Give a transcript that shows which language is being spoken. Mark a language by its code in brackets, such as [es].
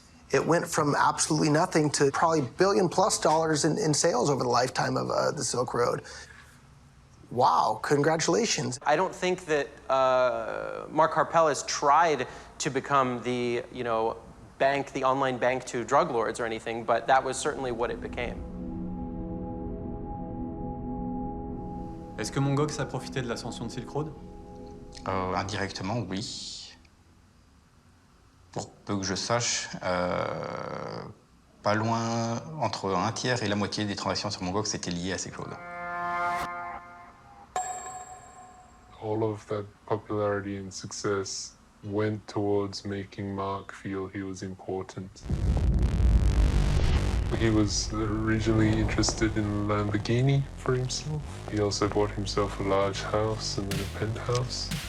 [en] It went from absolutely nothing to probably $1 billion+ in sales over the lifetime of the Silk Road. Wow, congratulations. I don't think that Mark Karpelès tried to become the, bank, the online bank to drug lords or anything, but that was certainly what it became. [fr] Est-ce que MTGox a profité de l'ascension de Silk Road? Indirectement, oui. Pour peu que je sache, pas loin, entre un tiers et la moitié des transactions sur MTGox étaient liées à Silk Road. [en] All of that popularity and success went towards making Mark feel he was important. He was originally interested in a Lamborghini for himself. He also bought himself a large house and then a penthouse.